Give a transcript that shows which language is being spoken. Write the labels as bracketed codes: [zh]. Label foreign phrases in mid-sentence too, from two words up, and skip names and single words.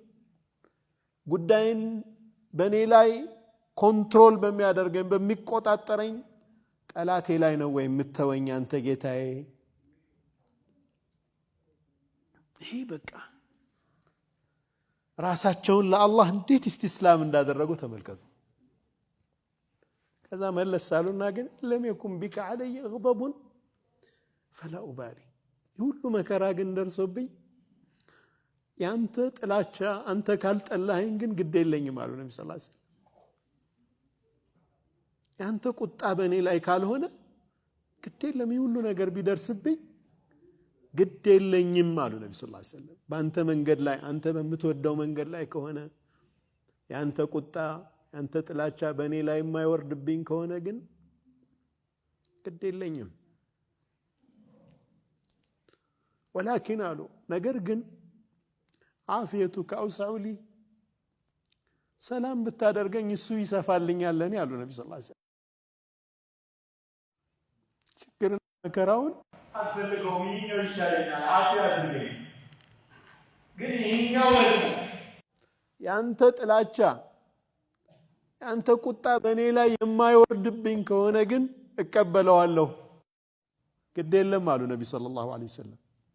[am] ጉዳይን በኔ ላይ ኮንትሮል በሚያደርገኝ በሚቆጣጠረኝ ጠላቴ ላይ ነው ወይ የምትተወኝ አንተ ጌታዬ ይሄ በቃ ራሳቸውን ለአላህ እንዴት ኢስቲስላም እንዳደረጉ ተመልከቱ ከዛ መለስ ሳሉና ግን [ar] لم يكن بك علي غضب فلا أبالي [am] ሁሉ መከራ ግን ደርሶብኝ ያንተ ጥላቻ አንተ ካልጠላኸኝ ግን ግድ የለኝም አሉ ነብዩ [ar] صلى الله عليه وسلم [am] ያንተ ቁጣ በእኔ ላይ ካልሆነ ግድ የለም ሁሉ ነገር ቢደርስብኝ ግድ የለኝም አሉ ነብዩ [ar] صلى الله عليه وسلم [am] በአንተ መንገድ ላይ አንተ በምትወደው መንገድ ላይ ከሆነ ያንተ ቁጣ ያንተ ጥላቻ በእኔ ላይ የማይወርድብኝ ከሆነ ግን ግድ የለኝም ولكن አሉ ነገር ግን [ar] عافيتك أوسع لي [am] ሰላም ብታደርገኝ እሱ ይሰፋልኛል ለኔ አሉ ነብዩ [ar] صلى الله عليه وسلم [am] ችግርና መከራውን አልፈልገውም ይሄኛው ይሻለኛል አፊያ አድርገኝ ግን ይሄኛው ደግሞ ያንተ ጥላቻ ያንተ ቁጣ በእኔ ላይ የማይወርድብኝ ከሆነ ግን እቀበለዋለሁ ግድ የለም አሉ ነብዩ [ar] صلى الله عليه وسلم